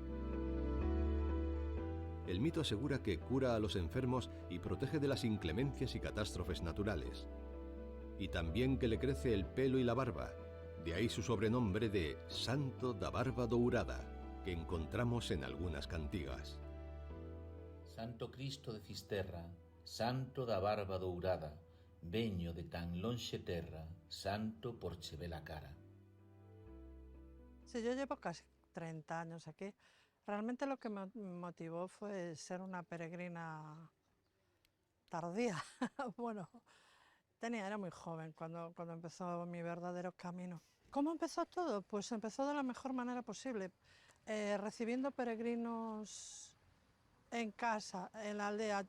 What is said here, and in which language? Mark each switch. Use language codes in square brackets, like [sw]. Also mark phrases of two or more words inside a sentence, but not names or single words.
[es] El mito asegura que cura a los enfermos y protege de las inclemencias y catástrofes naturales. Y también que le crece el pelo y la barba. De ahí su sobrenombre de Santo da Barba Dourada, que encontramos en algunas cantigas. [gl] Santo Cristo de Fisterra, Santo da Barba Dourada, veño de tan lonxe terra, santo por che vela cara. [es] Sí, yo llevo casi 30 años aquí. Realmente lo que me motivó fue ser una peregrina tardía. Bueno, era muy joven cuando empezó mi verdadero camino. ¿Cómo empezó todo? Pues empezó de la mejor manera posible, recibiendo peregrinos en casa, en la aldea.